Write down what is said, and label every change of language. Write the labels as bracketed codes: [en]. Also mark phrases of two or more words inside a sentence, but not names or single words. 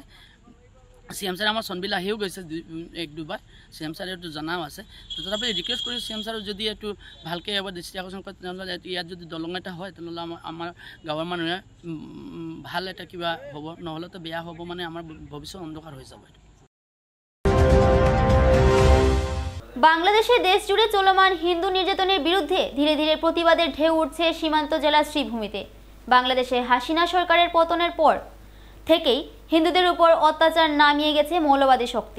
[as] CM ছাৰে আমাৰ চনবিল আহিও গৈছে 1-2 CM ছাৰে এইটো জনাও আছে। তথাপি ৰিকুৱেষ্ট কৰি CM ছাৰক যদি এইটো ভালকৈ এবাৰ দৃষ্টি আকৰ্ষণ কৰে তেনেহ'লে ইয়াত যদি দলং এটা হয় তেনেহ'লে আমাৰ গাঁৱৰ মানুহে ভাল এটা কিবা হ'ব, নহ'লেতো বেয়া হ'ব, মানে আমাৰ ভৱিষ্যত অন্ধকাৰ হৈ যাব। [bn] বাংলাদেশে দেশ জুড়ে চলমান হিন্দু নির্যাতনের বিরুদ্ধে ধীরে ধীরে প্রতিবাদের ঢেউ উঠছে সীমান্ত জেলা শ্রীভূমিতে। বাংলাদেশে হাসিনা সরকারের পতনের পর থেকেই হিন্দুদের উপর অত্যাচার নামিয়ে গেছে মৌলবাদী শক্তি।